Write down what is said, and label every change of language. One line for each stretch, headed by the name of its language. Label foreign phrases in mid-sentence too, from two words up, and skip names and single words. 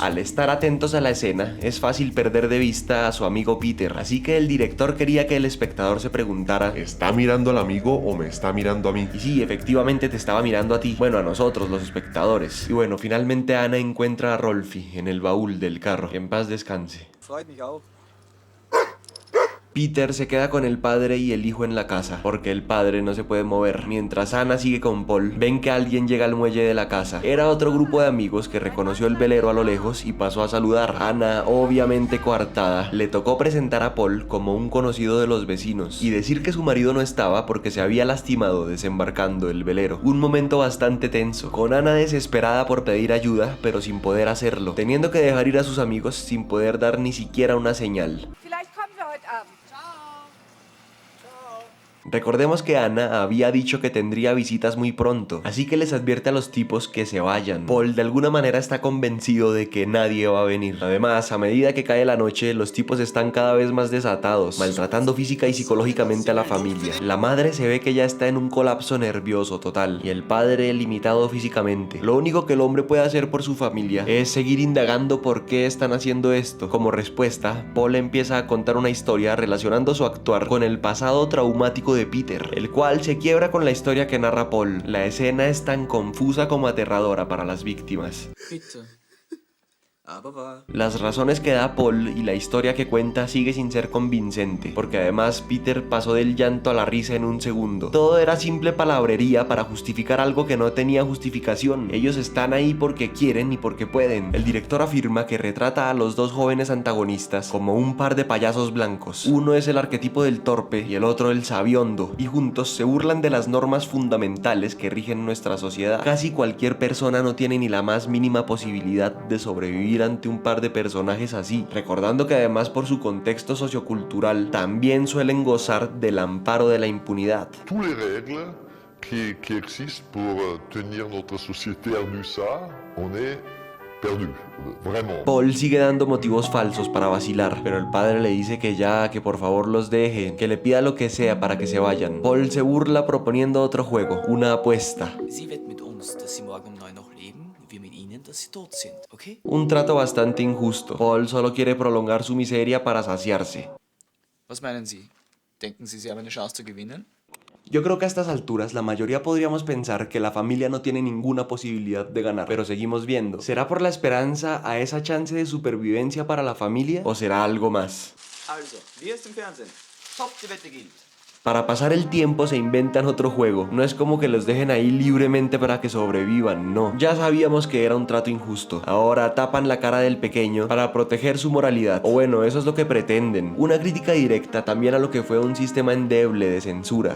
Spanish: Al estar atentos a la escena, es fácil perder de vista a su amigo Peter, así que el director quería que el espectador se preguntara: ¿Está mirando al amigo o me está mirando a mí? y sí, efectivamente te estaba mirando a ti, bueno, a nosotros, los espectadores. Y bueno, finalmente Anna encuentra a Rolfi en el baúl del carro. Que en paz descanse.
German: Freut mich auch.
Spanish: Peter se queda con el padre y el hijo en la casa, porque el padre no se puede mover. Mientras Anna sigue con Paul, ven que alguien llega al muelle de la casa. Era otro grupo de amigos que reconoció el velero a lo lejos y pasó a saludar. Anna, obviamente coartada, le tocó presentar a Paul como un conocido de los vecinos y decir que su marido no estaba porque se había lastimado desembarcando el velero. Un momento bastante tenso, con Anna desesperada por pedir ayuda, pero sin poder hacerlo, teniendo que dejar ir a sus amigos sin poder dar ni siquiera una señal.
German: Vielleicht kommen wir heute Abend.
Spanish: Recordemos que Anna había dicho que tendría visitas muy pronto, así que les advierte a los tipos que se vayan. Paul de alguna manera está convencido de que nadie va a venir. Además, a medida que cae la noche, los tipos están cada vez más desatados, maltratando física y psicológicamente a la familia. La madre se ve que ya está en un colapso nervioso total, y el padre limitado físicamente. Lo único que el hombre puede hacer por su familia es seguir indagando por qué están haciendo esto. Como respuesta, Paul empieza a contar una historia relacionando su actuar con el pasado traumático de Peter, el cual se quiebra con la historia que narra Paul. La escena es tan confusa como aterradora para las víctimas.
German: Bitte. Aber wahr.
Spanish: Las razones que da Paul y la historia que cuenta sigue sin ser convincente, porque además Peter pasó del llanto a la risa en un segundo. Todo era simple palabrería para justificar algo que no tenía justificación. Ellos están ahí porque quieren y porque pueden. El director afirma que retrata a los dos jóvenes antagonistas como un par de payasos blancos. Uno es el arquetipo del torpe y el otro el sabiondo, y juntos se burlan de las normas fundamentales que rigen nuestra sociedad. Casi cualquier persona no tiene ni la más mínima posibilidad de sobrevivir ante un par de personajes así, recordando que además por su contexto sociocultural también suelen gozar del amparo de la impunidad.
French: Toutes les règles qui existent pour tenir notre société en USA, on est perdu, vraiment.
Spanish: Paul sigue dando motivos falsos para vacilar, pero el padre le dice que ya, que por favor los deje, que le pida lo que sea para que se vayan. Paul se burla proponiendo otro juego, una apuesta.
German: Sie wetten mit uns, dass sie morgen um 9 noch leben, und wir mit ihnen, dass sie tot sind, okay?
Spanish: Un trato bastante injusto. Paul solo quiere prolongar su miseria para saciarse.
German: Was meinen Sie? Denken Sie, Sie haben eine Chance zu gewinnen?
Spanish: Yo creo que a estas alturas la mayoría podríamos pensar que la familia no tiene ninguna posibilidad de ganar, pero seguimos viendo. ¿Será por la esperanza a esa chance de supervivencia para la familia o será algo más?
German: Also, wie ist im Fernsehen? Top, die Wette gilt.
Spanish: Para pasar el tiempo se inventan otro juego. No es como que los dejen ahí libremente para que sobrevivan, no. Ya sabíamos que era un trato injusto. Ahora tapan la cara del pequeño para proteger su moralidad. O bueno, eso es lo que pretenden. Una crítica directa también a lo que fue un sistema endeble de censura.